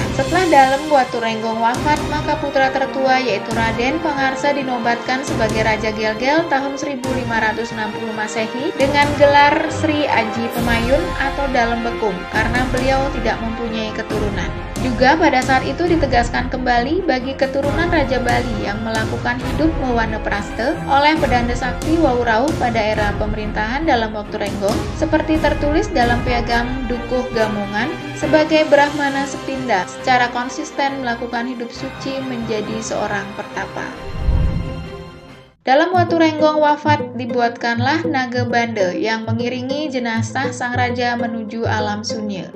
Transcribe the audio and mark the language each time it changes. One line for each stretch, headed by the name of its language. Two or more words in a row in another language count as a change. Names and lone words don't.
Indonesian: Setelah Dalem Batur Enggong wafat, maka putra tertua yaitu Raden Pangarsa dinobatkan sebagai Raja Gelgel tahun 1560 Masehi dengan gelar Sri Aji Pemayun atau Dalem Bekung karena beliau tidak mempunyai keturunan. Juga pada saat itu ditegaskan kembali bagi keturunan Raja Bali yang melakukan hidup mewana praste oleh Pedanda Sakti Wawurauh pada era pemerintahan Dalem Waturenggong seperti tertulis dalam piagam Dukuh Gamongan sebagai Brahmana Sepinda secara konsisten melakukan hidup suci menjadi seorang pertapa. Dalem Waturenggong wafat dibuatkanlah Nage Bande yang mengiringi jenazah sang raja menuju alam sunyi.